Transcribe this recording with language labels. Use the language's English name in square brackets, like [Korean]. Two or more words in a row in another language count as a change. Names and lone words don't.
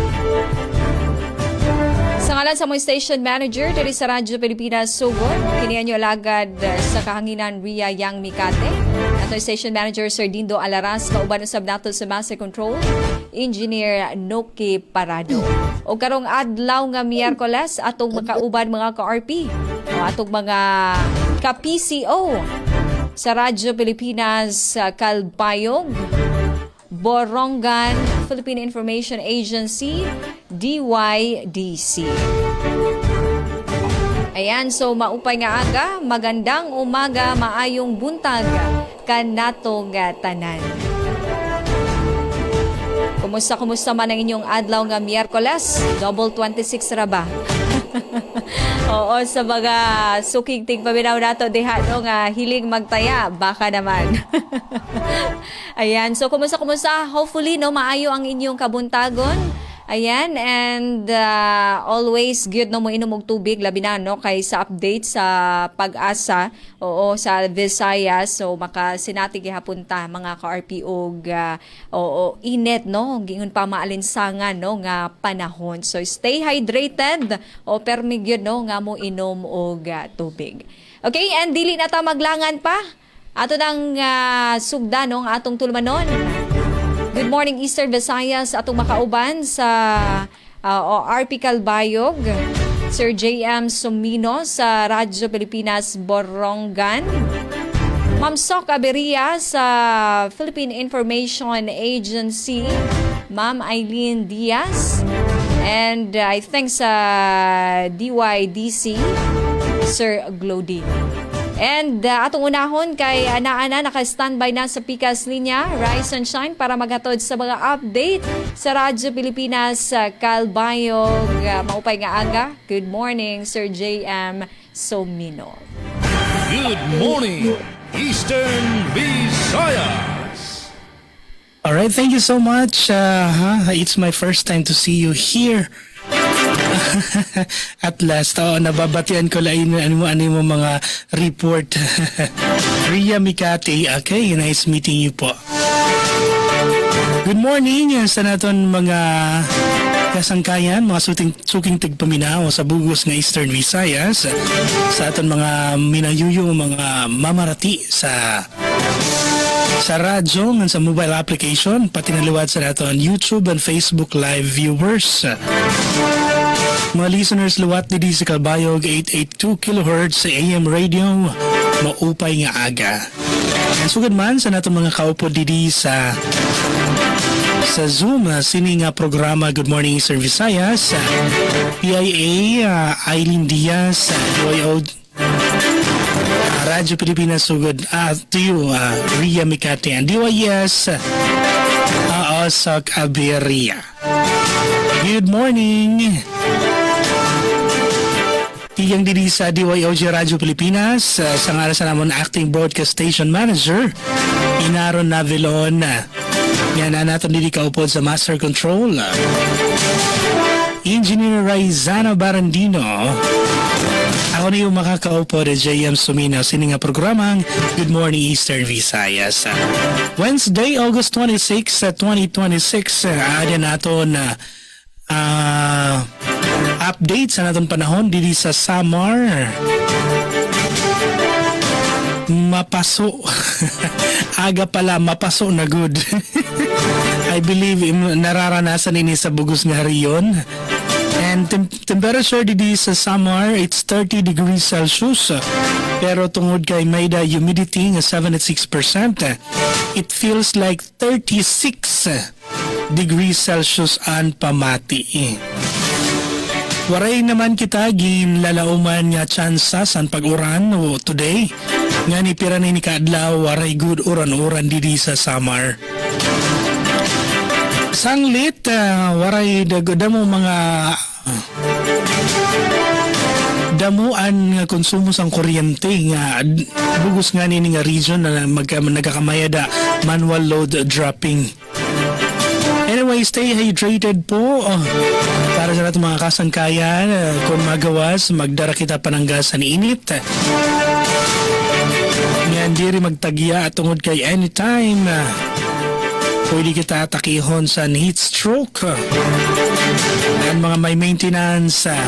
[Cebuano] Sa ngalan sa mga station manager diri sa Radyo Pilipinas Sugod, kiniya nyo alagad sa kahanginan Ria Yang Mikate. Ato station manager Sir Dindo Alaras, kauban usab nato sa Master Control, Engineer Noki Parado. O karong adlaw nga Miyerkules, atong makauban mga ka-RP, o atong mga ka-PCO sa Radyo Pilipinas Kalbayog, Borongan, Philippine Information Agency, DYDC. [Waray] Ayan, so maupay nga aga, [Filipino] magandang umaga, [Cebuano] maayong buntag kanatong tanan. Kumusta man ang inyong adlaw nga Miyerkules? Double 26 ra ba? Oo, sa mga suking tigpaminaw nato diha no nga hiling magtaya, [Filipino] baka naman. [Cebuano] Ayan, so kumusta? Hopefully no maayo ang inyong kabuntagon. Ayan, [English] and always good [Cebuano] no mo inom og tubig labi na no kay sa update sa pag-asa oo sa Visayas, so makasinati gihapon ta mga ka-RP og init no gingon pa maalinsangan no nga panahon. [English] So stay hydrated [Cebuano] o permi gyud no nga mo inom og tubig. Okay, and dili na ta maglangan pa. Ato nang sugda no ang atong tulmanon. [English] Good morning, Eastern Visayas. [Cebuano] Atong makauban sa RP Kalbayog, Sir JM Sumino sa Radyo Pilipinas Borongan, Ma'am Sok Aberia sa Philippine Information Agency, Ma'am Eileen Diaz, [English] and I think sa DYDC, Sir Glody. [Cebuano] And atong unahon kay ana-ana naka-standby na sa Pikas Linya, Rise and Shine para maghatod sa mga update sa Radyo Pilipinas Kalbayog. [Waray] Maupay nga aga. [English] Good morning, [Waray] Sir J.M. Somino. [English] Good morning, Eastern Visayas. All right, thank you so much. It's my first time to see you here. At last, [Waray] nababatian ko lang ano mo mga report. Ria Mikati, [English] okay, nice meeting you po. Good morning [Waray] sa naton mga kasangkayan, mga suking tigpaminaw sa bugos ng Eastern Visayas, sa aton mga minayuyo, mga mamarati sa radyo, sa mobile application, pati naliwat sa naton YouTube and Facebook [English] live viewers. [Waray] Mga listeners luwat didi sa Kalbayog 882 kHz sa AM radio, maupay nga aga. And sugad man sa natong mga kaupo didi sa Zoom sini nga programa Good Morning Eastern Visayas, PIA Eileen Diaz, DYO Radyo Pilipinas sugod to you Ria Mikati and DYS Osok Aberia. Good morning. Tiyang didi sa DYOG Radyo Pilipinas, sa ngalan sa namon Acting Broadcast Station Manager, Inaron Navilon. Yan na natin didi kaupod sa Master Control, Engineer Raizana Barandino, Ako na yung makakaupo na JM Sumina sini nga programang Good Morning Eastern Visayas. Wednesday, August 26, 2026, ada naton na update sa naton panahon dili sa Samar. Mapaso. Aga pala, mapaso na good. [English] I believe [Waray] nararanasan ini sa bugos nga riyon. [English] And temperature [Waray] didi sa Samar, [English] it's 30 degrees Celsius. [Waray] Pero tungod kay may da humidity nga 76%, [English] it feels like 36 degrees Celsius [Waray] an pamati. Waray naman kita ginlalauman nga tsansa san pag-uran o today. Nga ni piranay ni kaadlaw waray good uran-uran didi sa Samar. Sanglit, waray damo mga damuan nga konsumo sang kuryente nga bugos nga nini nga region na nagkakamayada [English] manual load dropping. [Waray] Anyway, [English] stay hydrated [Waray] po para sa natin mga kasangkayan. Kung magawas, magdara kita pananggas sa init. Yan, di rin magtagya at tungod kay anytime. Pwede kita atakihon sa heat stroke. Yan, mga may maintenance.